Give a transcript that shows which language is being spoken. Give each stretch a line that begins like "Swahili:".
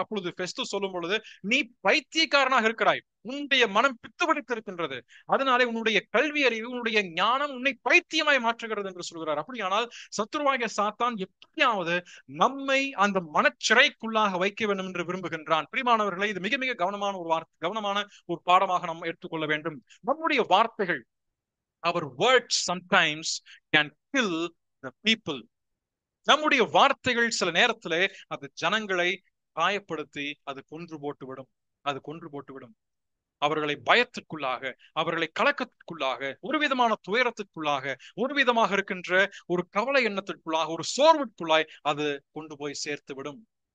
Tamil: அப்பொழுது பெஸ்து சொல்லும் பொழுது, நீ பைத்தியக்காரனாக இருக்கிறாய், உன்னுடைய மனம் பித்து பிடித்திருக்கின்றது, அதனாலே உன்னுடைய கல்வி அறிவு, உன்னுடைய ஞானம் உன்னை பைத்தியமாய் மாற்றுகிறது என்று சொல்கிறார். அப்படியானால் சத்துருவாகிய சாத்தான் எப்படியாவது நம்மை அந்த மனச்சிறைக்குள்ளாக வைக்க வேண்டும் என்று விரும்புகின்றான். பிரியமானவர்களை, இது மிக மிக கவனமான ஒரு பாடமாக நாம் எடுத்துக்கொள்ள வேண்டும். நம்முடைய வார்த்தைகள்,
English: our words sometimes can kill the people.
Tamil: நம்முடைய வார்த்தைகள் சில நேரத்திலே அது ஜனங்களை காயப்படுத்தி அது கொன்று போட்டுவிடும். அவர்களை பயத்திற்குள்ளாக, அவர்களை கலக்கத்திற்குள்ளாக, ஒரு விதமான துயரத்திற்குள்ளாக, ஒரு விதமாக இருக்கின்ற ஒரு கவலை எண்ணத்திற்குள்ளாக, ஒரு சோர்விற்குள்ளாய் அது கொண்டு போய் சேர்த்து விடும்.